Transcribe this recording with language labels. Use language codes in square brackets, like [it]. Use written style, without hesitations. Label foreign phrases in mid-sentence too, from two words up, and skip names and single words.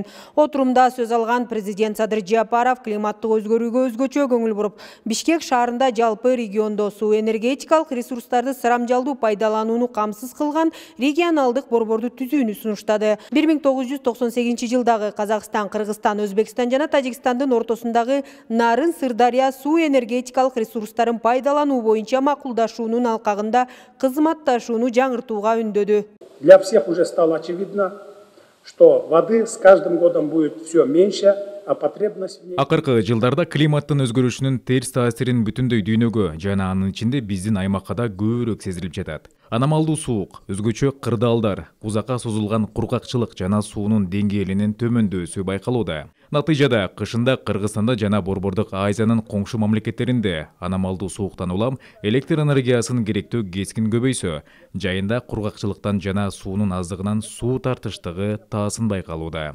[ky] Отурумда сөз алган президент Садыр Жапаров климаттык өзгөрүүгө өзгөчө көңүл буруп, Бишкек шаарында жалпы региондо суу энергетикалык ресурстарды сарамжалдуу пайдаланууну камсыз кылган регионалдык борборду түзүүнү сунуштады. 1998-жылдагы Казакстан, Кыргызстан, Өзбекстан жана Тажикстандын ортосундагы Нарын-Сырдария суу энергетикалык ресурстарын пайдалануу боюнча макулдашуунун алкагында кызматташууну жаңыртууга үндөдү. [ru] Для всех уже стало очевидно, что воды с каждым годом будет все меньше, а потребность в ней... [ky] Акыркы жылдарда климаттын өзгөрүшүнүн терс таасирин бүтүндөй дүйнөгө жана анын ичинде биздин аймакка да көбүрөөк сезилип жатат. Аномалдуу суук, өзгөчө кырдаалдар, узакка созулган кургакчылык жана суунун деңгээлинин төмөндөсү байкалууда. Натыйжада кышында Кыргызстанда жана Борбордук Азиянын коңшу мамлекеттеринде аномалдуу сууктан улам электр энергиясын керектөө кескин көбөйсө, жайында кургакчылыктан жана суунун аздыгынан суу тартыштыгы таасын байкалууда.